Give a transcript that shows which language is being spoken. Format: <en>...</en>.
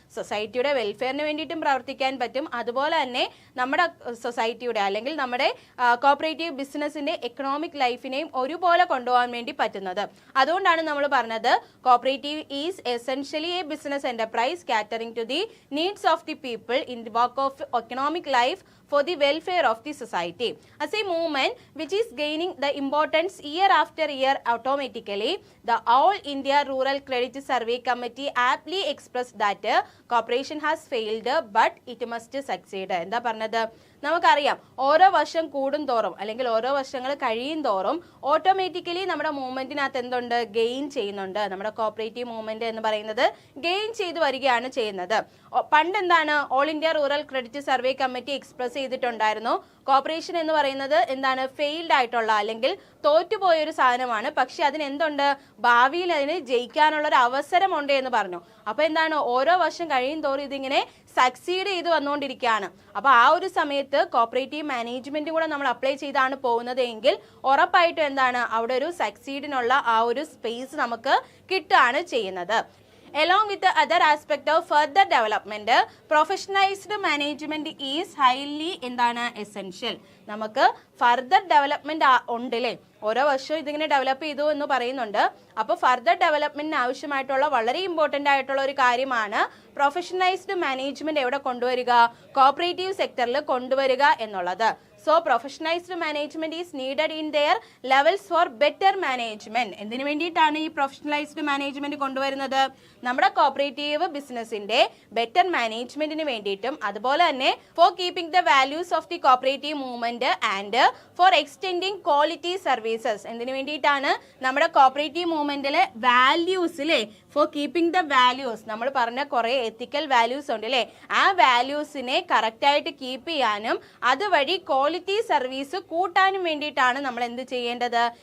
<ml>സൊസൈറ്റിയുടെ വെൽഫെയറിന് വേണ്ടിയിട്ടും പ്രവർത്തിക്കാൻ പറ്റും. അതുപോലെ തന്നെ നമ്മുടെ സൊസൈറ്റിയുടെ അല്ലെങ്കിൽ നമ്മുടെ കോപ്പറേറ്റീവ് ബിസിനസിന്റെ എക്കണോമിക് ലൈഫിനെയും ഒരുപോലെ കൊണ്ടുപോകാൻ വേണ്ടി പറ്റുന്നത്. അതുകൊണ്ടാണ് നമ്മൾ പറഞ്ഞത്</ml> <en>Cooperative is essentially a business enterprise catering to the needs of the people in the work of economic life for the welfare of the society. As a movement which is gaining the importance year after year automatically, the All India Rural Credit Survey Committee aptly expressed that cooperation has failed but it must succeed.</en> <ml>എന്താ പറഞ്ഞത്? നമുക്കറിയാം ഓരോ വർഷം കൂടും തോറും അല്ലെങ്കിൽ ഓരോ വർഷങ്ങൾ കഴിയും തോറും ഓട്ടോമാറ്റിക്കലി നമ്മുടെ മൂവ്മെന്റിനകത്ത് എന്തുണ്ട്? ഗെയിൻ ചെയ്യുന്നുണ്ട്. നമ്മുടെ കോപ്പറേറ്റീവ് മൂവ്മെന്റ് എന്ന് പറയുന്നത് ഗെയിൻ ചെയ്ത് വരികയാണ് ചെയ്യുന്നത്. പണ്ട് എന്താണ്? All India rural credit survey committee express ചെയ്തിട്ടുണ്ടായിരുന്നു, കോപ്പറേഷൻ എന്ന് പറയുന്നത് എന്താണ്? ഫെയിൽഡ് ആയിട്ടുള്ള അല്ലെങ്കിൽ തോറ്റുപോയൊരു സാധനമാണ്. പക്ഷെ അതിനെന്തുണ്ട്? ഭാവിയിൽ അതിന് ജയിക്കാനുള്ള ഒരു അവസരമുണ്ട് എന്ന് പറഞ്ഞു. അപ്പൊ എന്താണ്? ഓരോ വർഷം കഴിയും തോറും ഇതിങ്ങനെ സക്സീഡ് ചെയ്ത് വന്നുകൊണ്ടിരിക്കുകയാണ്. അപ്പൊ ആ ഒരു സമയത്ത് കോപ്പറേറ്റീവ് മാനേജ്മെന്റ് കൂടെ നമ്മൾ അപ്ലൈ ചെയ്താണ് പോകുന്നത് എങ്കിൽ ഉറപ്പായിട്ടും എന്താണ്? അവിടെ ഒരു സക്സീഡിനുള്ള ആ ഒരു സ്പേസ് നമുക്ക് കിട്ടുകയാണ് ചെയ്യുന്നത്.</ml> <en>along with the other aspect of further development, professionalized management is highly</en> <ml>എന്താണ്</ml> <en>essential.</en> <ml>നമുക്ക് ഫർദർ ഡെവലപ്മെന്റ് ഉണ്ടല്ലേ, ഓരോ വർഷവും ഇതിങ്ങനെ ഡെവലപ്പ് ചെയ്തു എന്ന് പറയുന്നുണ്ട്. അപ്പോൾ ഫർദർ ഡെവലപ്മെന്റിന് ആവശ്യമായിട്ടുള്ള വളരെ ഇമ്പോർട്ടൻ്റ് ആയിട്ടുള്ള ഒരു കാര്യമാണ് പ്രൊഫഷണലൈസ്ഡ് മാനേജ്മെന്റ് എവിടെ കൊണ്ടുവരിക, കോപ്പറേറ്റീവ് സെക്ടറിൽ കൊണ്ടുവരിക എന്നുള്ളത്.</ml> <en>So professionalized management is needed in their levels for better management.</en> <ml>എന്തിനു വേണ്ടിയിട്ടാണ് ഈ പ്രൊഫഷണലൈസ്ഡ് മാനേജ്മെന്റ് കൊണ്ടുവരുന്നത്? നമ്മുടെ കോപ്പറേറ്റീവ് ബിസിനസിന്റെ ബെറ്റർ മാനേജ്മെന്റിന് വേണ്ടിയിട്ടും അതുപോലെ തന്നെ</ml> <en>For keeping the values of the cooperative movement and for extending quality services.</en> <ml>എന്തിനു വേണ്ടിയിട്ടാണ്? നമ്മുടെ കോപ്പറേറ്റീവ് മൂവ്മെന്റിലെ വാല്യൂസ് അല്ലേ,</ml> <en>for keeping the values,</en> <ml>നമ്മൾ പറഞ്ഞ കുറേ എത്തിക്കൽ വാല്യൂസ് ഉണ്ട് അല്ലേ, ആ വാല്യൂസിനെ കറക്റ്റായിട്ട് കീപ്പ് ചെയ്യാനും അതുവഴി ക്വാളിറ്റി സർവീസ് കൂട്ടാനും വേണ്ടിയിട്ടാണ് നമ്മൾ എന്ത് ചെയ്യേണ്ടത്?</ml>